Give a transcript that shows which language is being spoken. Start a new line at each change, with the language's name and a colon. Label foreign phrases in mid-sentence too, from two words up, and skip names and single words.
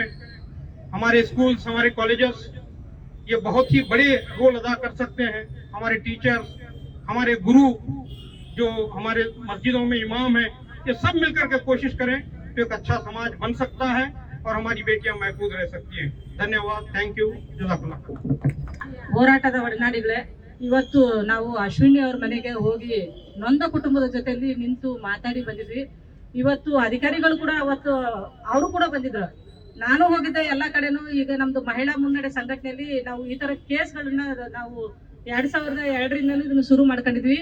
Hindi: हमारे स्कूल्स, हमारे कॉलेजेस ये बहुत ही बड़े रोल अदा कर सकते हैं। हमारे टीचर्स, हमारे गुरु, जो हमारे मस्जिदों में इमाम हैं, ये सब मिलकर के कोशिश करें तो एक अच्छा समाज बन सकता है और हमारी बेटियां महफूज रह सकती हैं। धन्यवाद,
English: thank you,
Hindi: जज़ाकल्लाह।
Kannada: ಹೋರಾಟದ ಒಡನಾಡಿಗಳೇ, ಇವತ್ತು ನಾವು ಅಶ್ವಿನಿ ಅವ್ರ ಮನೆಗೆ ಹೋಗಿ ನೊಂದ ಕುಟುಂಬದ ಜೊತೆಯಲ್ಲಿ ನಿಂತು ಮಾತಾಡಿ ಬಂದಿದ್ವಿ. ಇವತ್ತು ಅಧಿಕಾರಿಗಳು ಕೂಡ ಅವತ್ತು ಅವರು ಕೂಡ ಬಂದಿದ್ರು, ನಾನು ಹೋಗಿದ್ದೆ ಎಲ್ಲ ಕಡೆನೂ. ಈಗ ನಮ್ದು ಮಹಿಳಾ ಮುನ್ನಡೆ ಸಂಘಟನೆಯಲ್ಲಿ ನಾವು ಈ ತರ ಕೇಸ್ಗಳನ್ನ ನಾವು 2002ರಿಂದ ಇದನ್ನು ಶುರು ಮಾಡ್ಕೊಂಡಿದ್ವಿ.